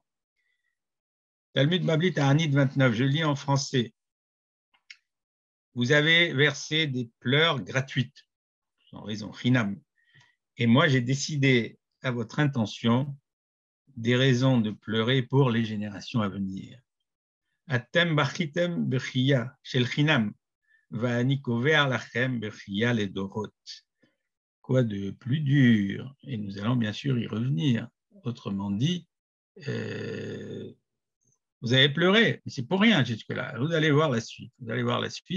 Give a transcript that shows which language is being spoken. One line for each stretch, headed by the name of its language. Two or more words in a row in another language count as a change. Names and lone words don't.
French: Talmud Babli Ta'anit 29, je lis en français. Vous avez versé des pleurs gratuites, sans raison, chinam. Et moi, j'ai décidé à votre intention des raisons de pleurer pour les générations à venir.
Hebrew: אתם בכיתם בכייה של חינם.
French: Quoi de plus dur? Et nous allons bien sûr y revenir. Autrement dit, vous avez pleuré, mais c'est pour rien jusque-là. Vous allez voir la suite. Vous allez voir la suite.